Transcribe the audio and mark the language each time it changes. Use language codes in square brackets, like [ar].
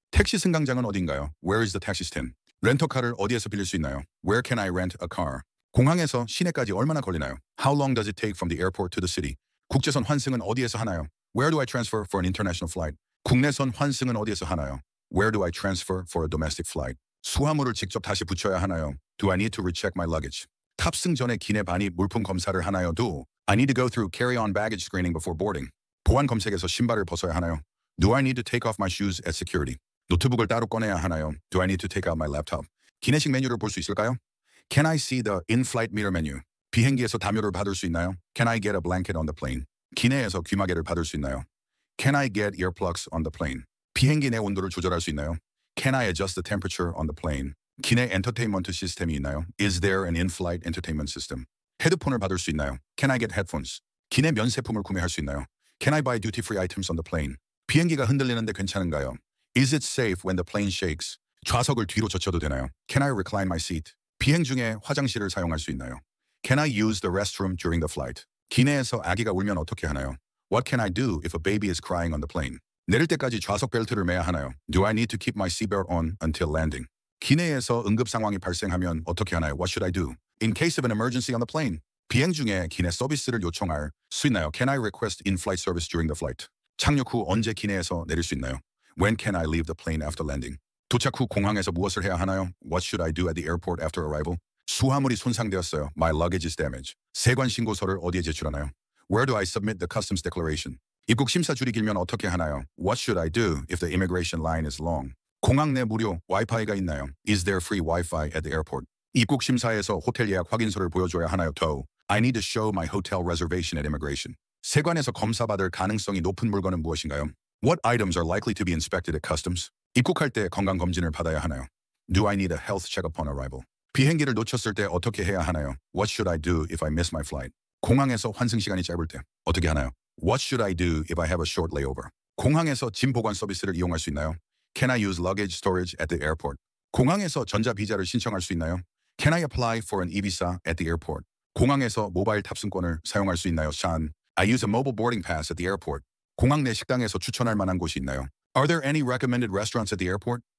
[ko] 택시 승강장은 어딘가요? [en] Where is the taxi stand? [ko] 렌터카를 어디에서 빌릴 수 있나요? [en] Where can I rent a car? [ko] 공항에서 시내까지 얼마나 걸리나요? [en] How long does it take from the airport to the city? [ko] 국제선 환승은 어디에서 하나요? [en] Where do I transfer for an international flight? [ko] 국내선 환승은 어디에서 하나요? [en] Where do I transfer for a domestic flight? [ko] 수화물을 직접 다시 붙여야 하나요? [en] Do I need to recheck my luggage? [ko] 탑승 전에 기내 반입 물품 검사를 하나요? [en] Do I need to go through carry-on baggage screening before boarding? [ko] 보안 검색에서 신발을 벗어야 하나요? [en] Do I need to take off my shoes at security? [ko] 노트북을 따로 꺼내야 하나요? [en] Do I need to take out my laptop? [ko] 기내식 메뉴를 볼 수 있을까요? [en] Can I see the in-flight meter menu? [ko] 비행기에서 담요를 받을 수 있나요? [en] Can I get a blanket on the plane? [ko] 기내에서 귀마개를 받을 수 있나요? [en] Can I get earplugs on the plane? [ko] 비행기 내 온도를 조절할 수 있나요? [en] Can I adjust the temperature on the plane? [ko] 기내 엔터테인먼트 시스템이 있나요? [en] Is there an in-flight entertainment system? [ko] 헤드폰을 받을 수 있나요? [en] Can I get headphones? [ko] 기내 면세품을 구매할 수 있나요? [en] Can I buy duty-free items on the plane? [ko] 비행기가 흔들리는데 괜찮은가요? [en] Is it safe when the plane shakes? [ko] 좌석을 뒤로 젖혀도 되나요? [en] Can I recline my seat? [ko] 비행 중에 화장실을 사용할 수 있나요? [en] Can I use the restroom during the flight? [ko] 기내에서 아기가 울면 어떻게 하나요? [en] What can I do if a baby is crying on the plane? [ko] 내릴 때까지 좌석 벨트를 매야 하나요? [en] Do I need to keep my seatbelt on until landing? [ko] 기내에서 응급 상황이 발생하면 어떻게 하나요? [en] What should I do? In case of an emergency on the plane. [ko] 비행 중에 기내 서비스를 요청할 수 있나요? [en] Can I request in-flight service during the flight? [ko] 착륙 후 언제 기내에서 내릴 수 있나요? [en] When can I leave the plane after landing? [ko] 도착 후 공항에서 무엇을 해야 하나요? [en] What should I do at the airport after arrival? [ko] 수화물이 손상되었어요. [en] My luggage is damaged. [ko] 세관 신고서를 어디에 제출하나요? [en] Where do I submit the customs declaration? [ko] 입국 심사 줄이 길면 어떻게 하나요? [en] What should I do if the immigration line is long? [ko] 공항 내 무료 와이파이가 있나요? [en] Is there free Wi-Fi at the airport? [ko] 입국 심사에서 호텔 예약 확인서를 보여줘야 하나요? [en] Though I need to show my hotel reservation at immigration. [ko] 세관에서 검사받을 가능성이 높은 물건은 무엇인가요? [en] What items are likely to be inspected at customs? [ko] 입국할 때 건강검진을 받아야 하나요? [en] Do I need a health check upon arrival? [ko] 비행기를 놓쳤을 때 어떻게 해야 하나요? [en] What should I do if I miss my flight? [ko] 공항에서 환승 시간이 짧을 때 어떻게 하나요? [en] What should I do if I have a short layover? [ko] 공항에서 짐 보관 서비스를 이용할 수 있나요? [en] Can I use luggage storage at the airport? [ko] 공항에서 전자비자를 신청할 수 있나요? [en] Can I apply for an e-visa at the airport? [ko] 공항에서 모바일 탑승권을 사용할 수 있나요? [en] Sean, I use a mobile boarding pass at the airport. [ko] 공항 내 식당에서 추천할 만한 곳이 있나요? [en] Are there any recommended restaurants at the airport?